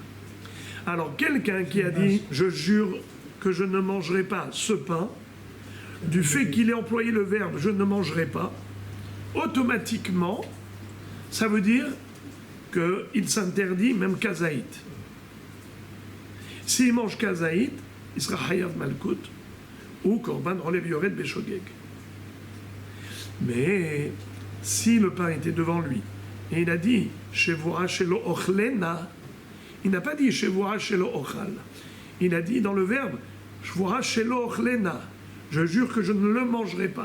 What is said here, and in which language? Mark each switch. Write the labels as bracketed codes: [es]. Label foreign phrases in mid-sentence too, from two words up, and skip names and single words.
[fr] Alors quelqu'un qui a dit je jure que je ne mangerai pas ce pain, du fait qu'il ait employé le verbe je ne mangerai pas, automatiquement, ça veut dire qu'il s'interdit même kazaït. S'il mange kazaït, il sera [he] חייב מלקות [fr] ou [he] קרבן עולה ויורד בשוגג. [fr] Mais si le pain était devant lui et il a dit [he] שבועה שלא אוכלנה, [fr] il n'a pas dit [he] שבועה שלא אוכל. [fr] Il a dit dans le verbe [he] שבועה שלא אוכלנה, [fr] je jure que je ne le mangerai pas.